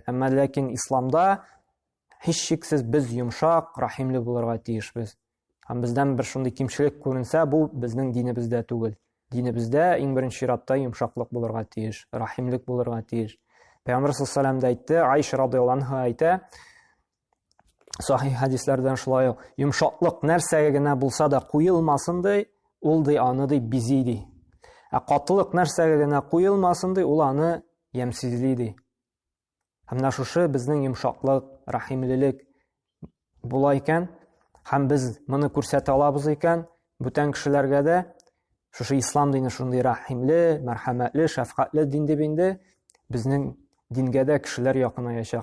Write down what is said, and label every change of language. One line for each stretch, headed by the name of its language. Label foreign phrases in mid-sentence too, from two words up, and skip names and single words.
Tatar: Әмма ләкин исламда һич шиксез без йомшак, рахимле булырга тиешбез. Һәм бездән бер шундый кимчелек күренсә, бу безнең динебездә түгел. Динебездә иң беренче чиратта йомшаклык булырга тиеш, рахимлек булырга тиеш. Пәйгамбәр
Arabic: صلى الله عليه وسلم
Tatar: да әйтте, Айша
Arabic: رضي الله عنها
Tatar: әйтә, сахих хадисләрдән шулай ук: "Йомшаклык нәрсәгә генә булса да куелмасын ди, ул ди аны ди бизи ди. Катылык нәрсәгә генә куелмасын ди, ул аны ямсизли ди." Һәм шушы безнең йомшаклык, рахимлелек була икән, һәм без моны күрсәтә алабыз икән, бүтән кешеләргә дә шушы ислам дине шундый рәхимле, мәрхәмәтле, шәфкатьле дин дип инде безнең дингә дә кешеләр якынаячак.